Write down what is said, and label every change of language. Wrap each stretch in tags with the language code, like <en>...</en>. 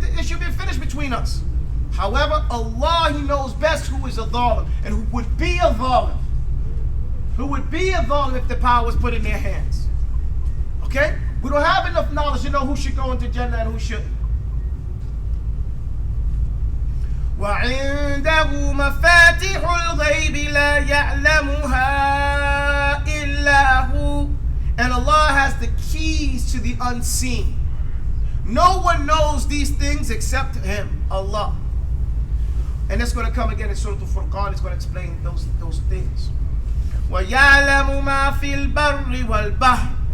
<en>The issue been finished between us. However, Allah, He knows best who is a dhalim and who would be a dhalim. Who would be a dhalim if the power was put in their hands. Okay? We don't have enough knowledge to know who should go into Jannah and who shouldn't.</en> <ar>وعنده مفاتح الغيب لا يعلمها إلا هو.</ar> <en>And Allah has the keys to the unseen. No one knows these things except Him, Allah. And it's going to come again in Surah Al-Furqan. It's going to explain those things.</en> <ar>وَيَعْلَمُ مَا فِي الْبَرِّ وَالْبَحْرِ.</ar>